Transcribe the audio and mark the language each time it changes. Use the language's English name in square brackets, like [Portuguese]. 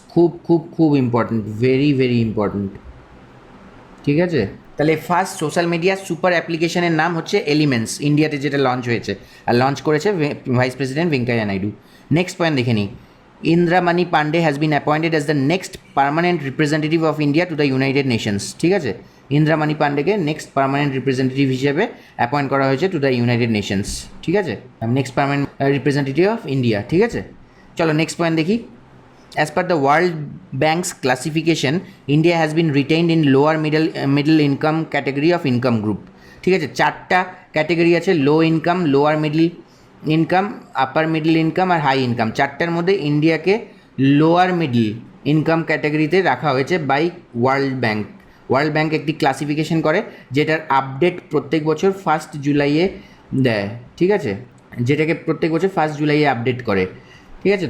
[Bangla] খুব খুব খুব ইম্পর্টেন্ট, [English] Very very important. [Bangla] ঠিক আছে, তাহলে ফার্স্ট সোশ্যাল মিডিয়া সুপার অ্যাপ্লিকেশনের নাম হচ্ছে এলিমেন্টস, ইন্ডিয়াতে যেটা লঞ্চ হয়েছে, আর লঞ্চ করেছে vice president Venkaiah Naidu. Next point দেখে নিই। [English] Indramani Pandey has been appointed as the next permanent representative of India to the United Nations. [Bangla] ঠিক আছে, ইন্দ্রামানি পান্ডেকে নেক্সট পার্মানেন্ট রিপ্রেজেন্টেটিভ হিসেবে অ্যাপয়েন্ট করা হয়েছে [English] To the United Nations. [Bangla] ঠিক আছে, [English] Next permanent representative of India. [Bangla] ঠিক আছে, চলো নেক্সট পয়েন্ট দেখি। [English] As per the World Bank's classification, India has been retained in lower middle income category of income group. [Bangla] ঠিক আছে, 4টা ক্যাটাগরি আছে, low income, lower middle income, আপার middle income আর high income. 4টার মধ্যে ইন্ডিয়াকে লোয়ার মিডল ইনকাম ক্যাটাগরিতে রাখা হয়েছে [English] By world bank. [Bangla] World bank একটি ক্লাসিফিকেশন করে যেটার আপডেট প্রত্যেক বছর 1 জুলাইয়ে দেয়, ঠিক আছে, যেটাকে প্রত্যেক বছর 1 জুলাইয়ে আপডেট করে, ঠিক আছে।